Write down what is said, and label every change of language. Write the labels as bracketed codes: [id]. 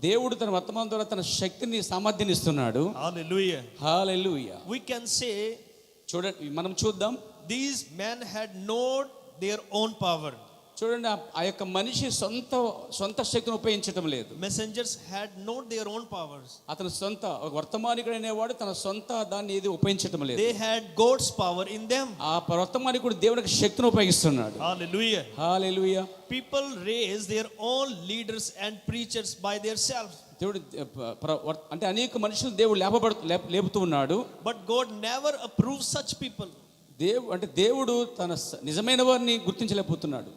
[te] దేవుడు తన వర్తమానం ద్వారా తన శక్తిని సామర్థ్యాన్ని ఇస్తున్నాడు. [en] Hallelujah. [te] Hallelujah. [en] We can say, [te] చూడండి, మనం చూద్దాం, [en] these men had not their own power. [te] చూడండి, ఆ యొక్క మనిషి సొంత శక్తిని ఉపయోగించటం లేదు. [en] Messengers had not their own powers. [te] అతను ఒక వర్తమానికుడు అనేవాడు తన సొంత దాన్ని ఏది ఉపయోగించటం లేదు. [en] They had God's power in them. [te] ఆ వర్తమానికుడు దేవునికి శక్తిని ఉపయోగిస్తున్నాడు. [en] Hallelujah. [te] Hallelujah. [en] People raise their own leaders and preachers by themselves. [te] దేవుడు అంటే అనేక మనుషులు దేవుడు లేపుతూ ఉన్నాడు. [en] But God never approves such people. [te] దేవుడు తన నిజమైన వారిని గుర్తించలేకపోతున్నాడు.